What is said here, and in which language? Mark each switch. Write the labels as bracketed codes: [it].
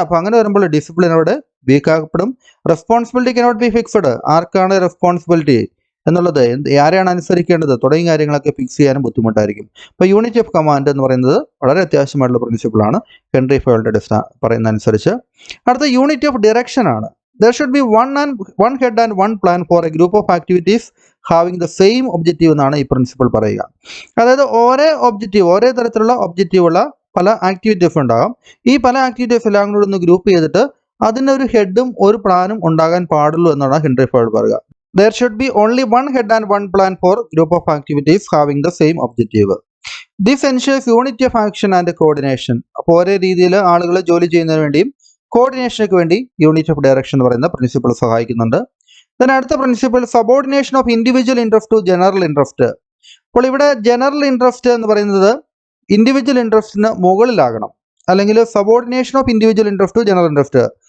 [ml] അപ്പോൾ അങ്ങനെ വരുമ്പോൾ ഡിസിപ്ലിൻ അവിടെ week ആക്കപ്പെടും. [en] Responsibility cannot be fixed. [ml] ആർക്കാണ് റെസ്പോൺസിബിലിറ്റി എന്നുള്ളത്, ആരെയാണ് അനുസരിക്കേണ്ടത് തുടങ്ങിയ കാര്യങ്ങളൊക്കെ ഫിക്സ് ചെയ്യാനും ബുദ്ധിമുട്ടായിരിക്കും. അപ്പോൾ യൂണിറ്റി ഓഫ് കമാൻഡ് എന്ന് പറയുന്നത് വളരെ അത്യാവശ്യമായിട്ടുള്ള പ്രിൻസിപ്പിളാണ് ഹെൻറി ഫയോൾട്ട് പറയുന്ന അനുസരിച്ച്. അടുത്ത യൂണിറ്റി ഓഫ് ഡിറക്ഷൻ ആണ്. [en] There should be one head and one plan for a group of activities having the same objective [ml] എന്നാണ് ഈ പ്രിൻസിപ്പിൾ പറയുക. [en] അതായത് ഒരേ തരത്തിലുള്ള ഒബ്ജക്റ്റീവ് ഉള്ള പല ആക്ടിവിറ്റീസ് ഉണ്ടാകാം. ഈ പല ആക്ടിവിറ്റീസ് എല്ലാം കൂടി ഒന്ന് ഗ്രൂപ്പ് ചെയ്തിട്ട് അതിനൊരു ഹെഡും ഒരു പ്ലാനും ഉണ്ടാകാൻ പാടുള്ളൂ എന്നാണ് ഹെൻറി ഫയോൾട്ട് പറയുക. There should be only one head and one plan for group of activities having the same objective. This ensures unity of action and coordination. [ml] അപ്പോൾ ഒരേ രീതിയിൽ ആളുകൾ ജോലി ചെയ്യുന്നതിന് വേണ്ടിയും കോർഡിനേഷനൊക്കെ വേണ്ടി യൂണിറ്റ് ഓഫ് ഡയറക്ഷൻ എന്ന് പറയുന്ന പ്രിൻസിപ്പിൾ സഹായിക്കുന്നുണ്ട്. then അടുത്ത principle subordination of individual interest to general interest. അപ്പോൾ ഇവിടെ ജനറൽ ഇൻട്രസ്റ്റ് എന്ന് പറയുന്നത് ഇൻഡിവിജ്വൽ ഇൻട്രസ്റ്റിന് മുകളിലാകണം, അല്ലെങ്കിൽ subordination of individual interest to general interest.